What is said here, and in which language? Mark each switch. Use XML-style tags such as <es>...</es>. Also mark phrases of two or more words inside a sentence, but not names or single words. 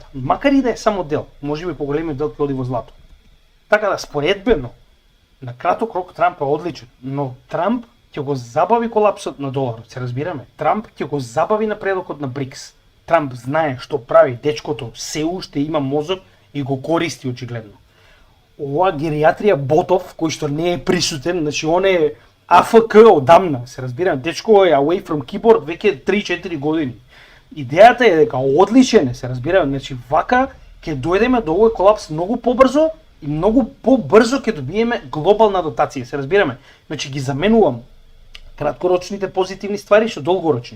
<mk>Макар и да е само дел, можеби поголемиот дел ќе оди во злато. Така да споредбено, на краток рок Трамп е одличен, но Трамп ќе го забави колапсот на доларот, се разбираме. Трамп ќе го забави напредокот на БРИКС. Трамп знае што прави, дечкото се уште има мозок и го користи очигледно. Ова геријатрија Ботов, кој што не е присутен, значи он е АФК одамна, се разбирам, дечко е</mk> <en>away from keyboard</en> <mk>веќе 3-4 години. Идејата е дека одличен е, се разбирам, значи вака ќе дојдеме до овој колапс многу побрзо и многу побрзо ќе добиеме глобална дотација, се разбираме. Значи ги заменувам краткорочните позитивни ствари со долгорочни.</mk>